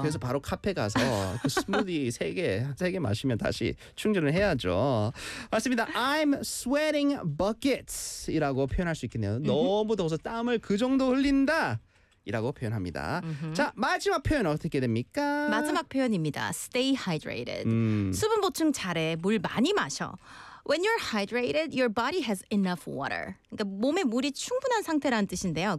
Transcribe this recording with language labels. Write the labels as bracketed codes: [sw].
[ko] 그래서 바로 카페 가서 그 스무디 세 개 마시면 다시 충전을 해야죠. 맞습니다. [en] I'm sweating buckets [ko] 이라고 표현할 수 있겠네요. 너무 더워서 땀을 그 정도 흘린다라고 표현합니다. 자, 마지막 표현 어떻게 됩니까? 마지막 표현입니다. [en] Stay hydrated. [ko] 수분 보충 잘해. 물 많이 마셔. [en] When you're hydrated, your body has enough water. [ko] 그러니까 몸에 물이 충분한 상태라는 뜻인데요.